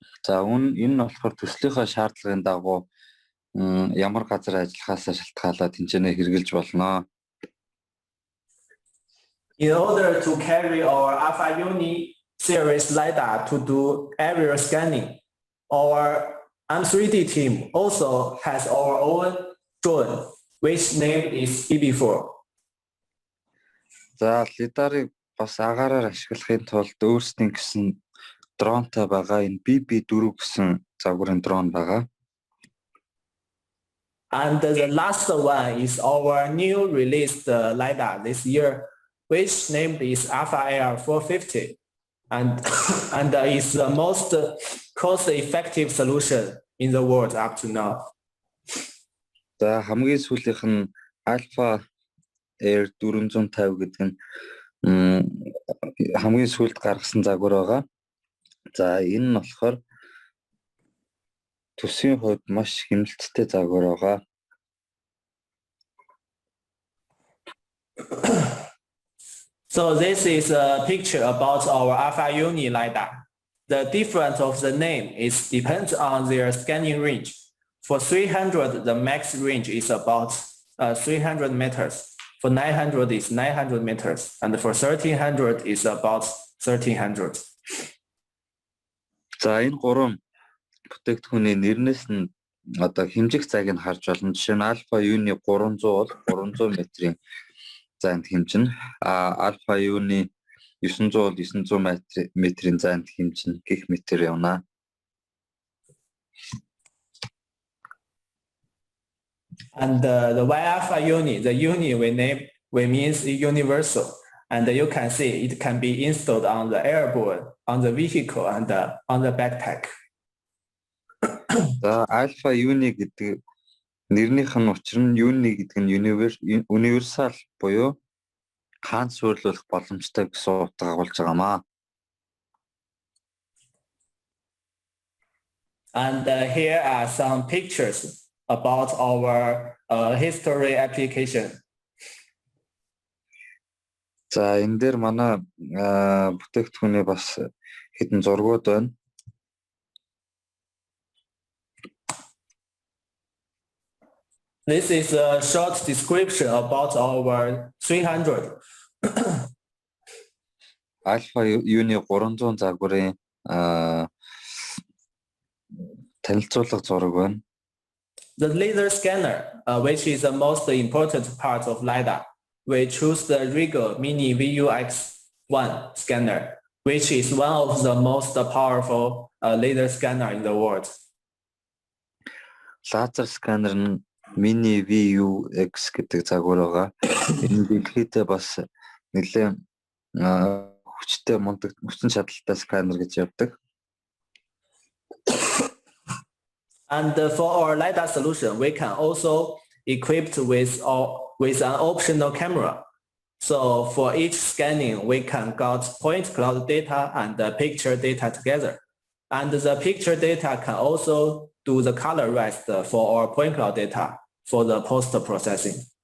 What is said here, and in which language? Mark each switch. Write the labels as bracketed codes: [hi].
[mn] За энэ нь болохоор төслийнхаа шаардлагын дагуу ямар газар ажиллахаас шалтгаалаад тэнцэнэ хэрэгжилж болно. [en] In order to carry our Alpha Uni series LiDAR to do area scanning, our M3D team also has our own drone, which name is BB4. [mn] За лидарыг бас агаараар ашиглахын тулд өөрсдийн гэсэн дронтой байгаа. Энэ BB4 гэсэн загварын дрон байгаа. [en] And the last one is our new released LiDAR this year, which named is Alpha Air 450, and is the most cost-effective solution in the world up to now. [mn] За хамгийн сүүлийнх нь Alpha Air 450 гэдэг нь хамгийн сүүлд гаргасан загвар байгаа. За энэ нь болохоор төсвийн хувьд маш хэмнэлттэй загвар байгаа. [en] So this is a picture about our Alpha Uni LiDAR. The difference of the name is depends on their scanning range. For 300, the max range is about 300 meters. For 900 is 900 meters, and for 1300 is about 1300. [mn] За энэ гурван бүтээгдэхүүний нэрнээс нь одоо хэмжих цагийг харж болно. Жишээ нь Alpha Uni 300 бол 300 метрийн зайд хэмжинэ. Alpha Uni 900 бол 900 метрийн зайд хэмжинэ гэх мэтээр явна. [en] And the Y Alpha Uni, the Uni we means universal, and you can see it can be installed on the airborne, on the vehicle, and on the backpack. [mn] За Alpha Uni гэдэг нэрнийх нь учир нь Uni гэдэг нь universal буюу хаанч суйрлуулах боломжтой гэсэн утга агуулж байгаамаа. [en] And here are some pictures about our history application. [mn] За энэ дээр манай бүтээгдэхүүний бас хэдэн зургууд байна. [en] This is a short description about our 300. [mn] Альфа юуны 300 загварын танилцууллага зураг байна. [en] The laser scanner, which is the most important part of Lidar, we choose the Regal Mini VUX1 scanner, which is one of the most powerful laser scanner in the world. [mn] Лазер сканер нь Mini VUX гэдэг загвар байгаа. Энэ дэлхийдээ бас нэлээд хүчтэй мундаг хүчин чадалтай сканер гэж явдаг. [en] And for our LiDAR solution, we can also equipped with an optional camera. So for each scanning, we can get point cloud data and the picture data together. And the picture data can also do the color rest for our point cloud data for the post-processing.